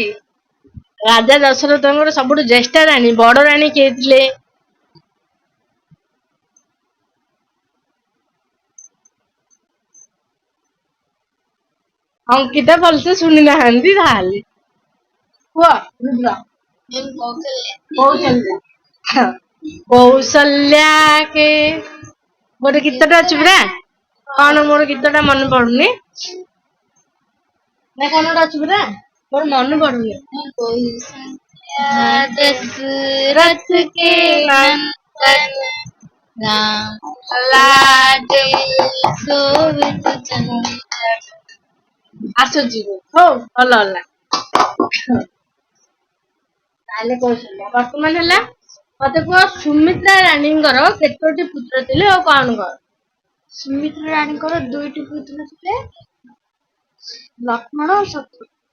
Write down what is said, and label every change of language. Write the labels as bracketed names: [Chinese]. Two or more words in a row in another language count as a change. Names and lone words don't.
[Odia] ରାଜା ଦଶରଥଙ୍କର ସବୁଠୁ ଜ୍ୟେଷ୍ଠ ରାଣୀ ବଡ ରାଣୀ କିଏ ଥିଲେ ଅଙ୍କିତା ଭଲସେ ଶୁଣି ନାହାନ୍ତି ତାହେଲେ କୁହ ରୁଦ୍ର କୌଶଲ୍ୟା କେ ଗୋଟେ ଗୀତଟା ଅଛି ପୁରା କଣ ମୋର ଗୀତଟା ମନେ ପଡୁନି ନା କଣ ଗୋଟେ ଅଛି ପୁରା ମୋର ମନେ ପଡୁନି [Hindi] दशरथ के नंदन राम लाडले शोभित चंद्र [Odia] ଆସୁଛି ହଉ ଭଲ ହେଲା ତାହେଲେ କୌଶଲ୍ୟା ବର୍ତ୍ତମାନ ହେଲା ମତେ କୁହ ସୁମିତ୍ରା ରାଣୀଙ୍କର କେତୋଟି ପୁତ୍ର ଥିଲେ ଆଉ କଣ କଣ ସୁମିତ୍ରା ରାଣୀଙ୍କର 2ଟି ପୁତ୍ର ଥିଲେ ଲକ୍ଷ୍ମଣ ଓ ଶତ୍ରୁଘ୍ନ